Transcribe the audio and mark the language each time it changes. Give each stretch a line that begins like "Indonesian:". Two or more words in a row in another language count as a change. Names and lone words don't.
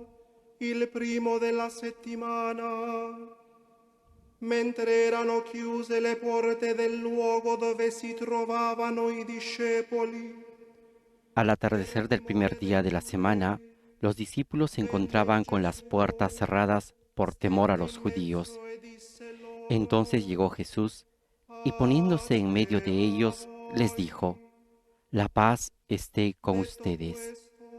Italian: il primo della settimana, mentre erano chiuse le porte del luogo dove si trovavano i discepoli.
Spanish: Al atardecer del primer día de la semana, los discípulos se encontraban con las puertas cerradas por temor a los judíos. Entonces llegó Jesús y poniéndose en medio de ellos, les dijo: La paz esté con ustedes.